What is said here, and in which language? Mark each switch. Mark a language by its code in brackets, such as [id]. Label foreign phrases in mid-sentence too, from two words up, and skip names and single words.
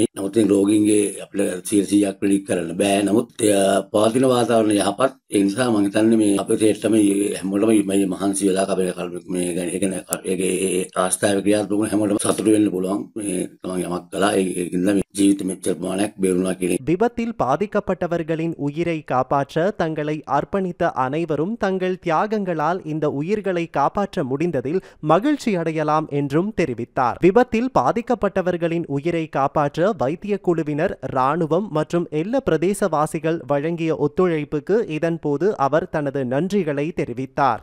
[si] නමුත් මේ රෝගීන්ගේ අපිට 100%ක් ප්‍රෙඩික්ට් කරන්න බෑ. නමුත් පවතින වාතාවරණය යහපත්. ඒ නිසා මම හිතන්නේ මේ අපේ තේට්ටම හැමෝටම මේ මහන්සි වෙලා අපේ මේ ඒකේ ආස්ථාවේ ක්‍රියාත්මක හැමෝටම සතුටු වෙන්න පුළුවන්. මේ තමන් යමක් කළා ඒකින්ද මේ ජීවිත මෙච්චර ප්‍රමාණයක් බේරුණා කියන [ta] விபத்தில் பாதிக்கப்பட்டவர்களின் உயிரை காப்பாற்ற தங்களை அர்ப்பணித்த அனைவரும் தங்கள் தியாகங்களால் இந்த உயிர்களை காப்பாற்ற முடிந்ததில் மகிழ்ச்சி அடையலாம் என்றும் தெரிவித்தார். விபத்தில் பாதிக்கப்பட்டவர்களின் உயிரை காப்பாற்ற வைத்திய குழுவினர், ராணுவம் மற்றும் எல்லா பிரதேசவாசிகள் வழங்கிய ஒத்துழைப்புக்கு இதன்போது அவர் தனது நன்றிகளை தெரிவித்தார்.